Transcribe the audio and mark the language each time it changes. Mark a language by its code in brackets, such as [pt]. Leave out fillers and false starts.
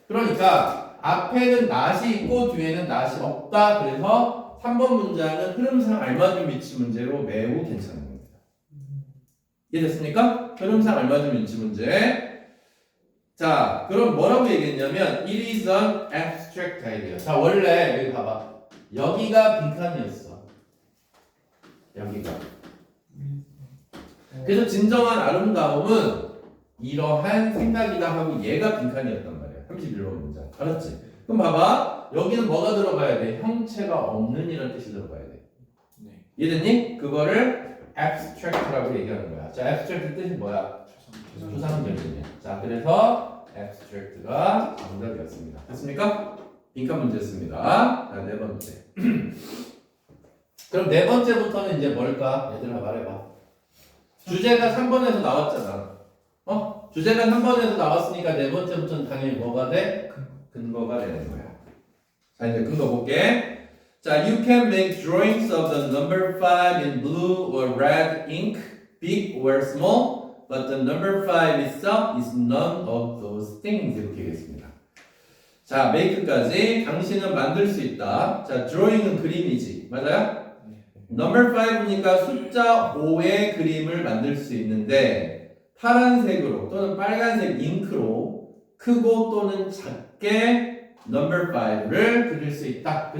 [ko] 그러니까 앞에는 not이 있고 뒤에는 not이 없다. 그래서 3번 문장은 흐름상 알맞은 위치 문제로 매우 괜찮은 겁니다. 이해됐습니까? 흐름상 알맞은 위치 문제. 자, 그럼 뭐라고 얘기했냐면 [en] it is an abstract idea. [ko] 자, 원래 여기 봐봐. 여기가 빈칸이었어. 여기가. 그래서 진정한 아름다움은 이러한 생각이다 하고 얘가 빈칸이었단 말이야. 31번 문장. 알았지? 그럼 봐봐. 여기는 뭐가 들어가야 돼? 형체가 없는 이런 뜻이 들어가야 돼. 네. 이해됐니? 그거를 abstract라고 얘기하는 거야. 자, abstract 뜻이 뭐야? 추상적이냐. 자, 그래서 abstract가 정답이었습니다. 됐습니까? 빈칸 문제였습니다. 자, 네 번째. 그럼 네 번째부터는 이제 뭘까? 얘들아 말해봐. 주제가 3번에서 나왔잖아. 주제가 3번에서 나왔으니까 네 번째부터는 당연히 뭐가 돼? 근거가 되는 거야. 자, 이제 근거 볼게. [en] 자, you can make drawings of the number 5 in blue or red ink, big or small, but the number 5 itself is none of those things. [ko] 이렇게 되겠습니다. 자, make까지 당신은 만들 수 있다. 자, drawing은 그림이지. 맞아요? number 5니까 숫자 5의 그림을 만들 수 있는데 파란색으로 또는 빨간색 잉크로 크고 또는 작게 number 5를 그릴 수 있다.